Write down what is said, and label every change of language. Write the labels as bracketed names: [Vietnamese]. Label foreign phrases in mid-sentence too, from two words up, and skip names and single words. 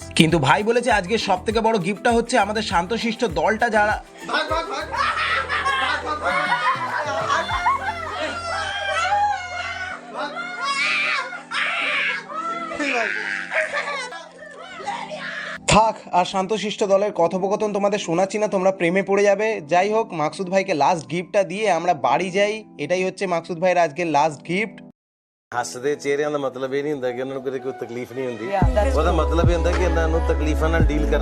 [Bangla] কিন্তু ভাই বলেছে আজকে সব থেকে বড় গিফটটা হচ্ছে আমাদের শান্তশিষ্ট দলটা, যারা থাক। আর শান্তশিষ্ট দলের কথোপকথন তোমাদের শোনাচ্ছি না, তোমরা প্রেমে পড়ে যাবে। যাই হোক, মাকসুদ ভাইকে লাস্ট গিফটটা দিয়ে আমরা ਬਾੜੀ যাই। এটাই হচ্ছে মাকসুদ ভাইয়ের আজকের লাস্ট ਗਿਫਟ। [Punjabi] ਹੱਸਦੇ ਚਿਹਰਿਆਂ ਦਾ ਮਤਲਬ ਇਹ ਨਹੀਂ ਹੁੰਦਾ ਕਿ ਉਹਨਾਂ ਨੂੰ ਕਦੇ ਕੋਈ ਤਕਲੀਫ ਨਹੀਂ ਹੁੰਦੀ। ਉਹਦਾ ਮਤਲਬ ਇਹ ਹੁੰਦਾ ਕਿ ਇਹਨਾਂ ਨੂੰ ਤਕਲੀਫਾਂ ਨਾਲ ਡੀਲ ਕਰਨਾ